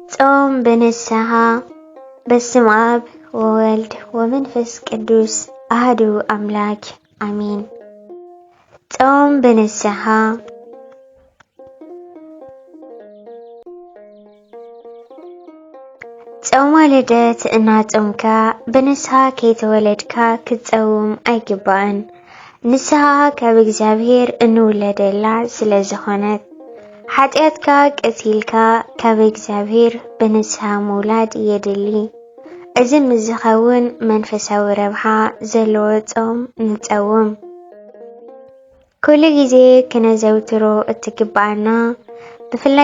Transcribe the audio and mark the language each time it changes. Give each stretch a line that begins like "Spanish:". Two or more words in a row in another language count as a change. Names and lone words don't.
Tigrinya: ጾም በንስሐ
Geez: በስመ አብ ወወልድ ወመንፈስ ቅዱስ አሐዱ አምላክ አሜን።
Tigrinya: ጾም በንስሐ ጾም ልደት እና ጾምካ በንስሐ ከይተወለድካ ክትጾም አይግባእን። ንስሐ ካብ እግዚአብሔር እንውለደላ ስለዝኾነት ኃጢአትካ ቀሲልካ ካብ እግዚአብሔር በንስሐ መውላድ የድሊ። እዚ ምዝኸውን መንፈሳዊ ረብሓ ዘለዎ ጾም ንጸውም። ኩሉ ግዜ ክነዘውትሮ እትግባአና ብፍላይ